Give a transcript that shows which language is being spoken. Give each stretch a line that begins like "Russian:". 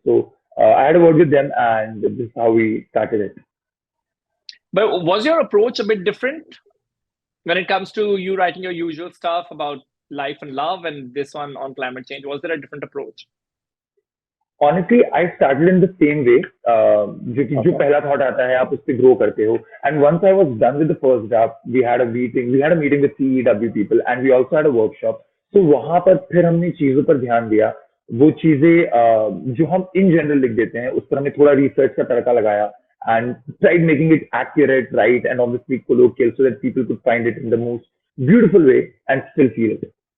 English: So I had a word with them, and this is how we started it. But was your approach a bit different when it comes to you writing your usual stuff about life and love, and this one on climate change? Was there a different approach? Honestly, I started in the same way.
Hindi: जो पहला thought आता है आप उस पे grow करते हो.
English: And once I was done with the first draft, we had a meeting with CEW people, and we also had a workshop.
Hindi: So वहां पर फिर हमने चीजों पर ध्यान दिया, वो चीजें जो हम
English: in general
Hindi: लिख देते हैं उस पर हमने थोड़ा research का तड़का लगाया,
English: and tried making it accurate, right, and obviously colloquial, so that people could find it in the most beautiful way and still feel it.